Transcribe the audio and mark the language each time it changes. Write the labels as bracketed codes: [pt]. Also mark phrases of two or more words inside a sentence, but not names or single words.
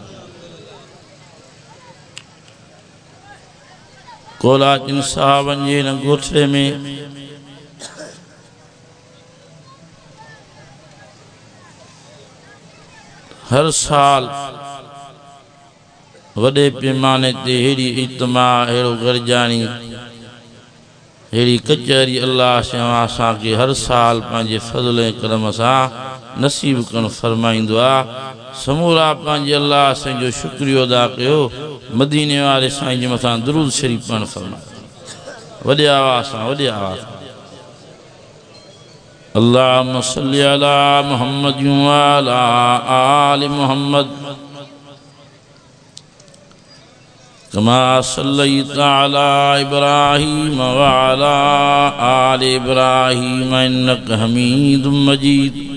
[sd] कोलाचिन साहबनि जे हिन ॻोठे में हर साल वॾे पैमाने ते अहिड़ी इज्तिमा, अहिड़ो गरजाणी, अहिड़ी कचहरी अल्लाह से असांखे हर साल पंहिंजे फज़ल ऐं करम सां नसीब करण फरमाईंदो आहे। समूरा पंहिंजे अल्लाह साईं जो शुक्रियो अदा कयो। मदीने वारे साईं जे मथां दुरूद शरीफ़ पढ़ण फरमायो। वॾे आवाज़ सां, वॾे आवाज़ सां। [ar] اللهم صل على محمد وعلى آل محمد كما صليت على إبراهيم وعلى آل إبراهيم إنك حميد مجيد.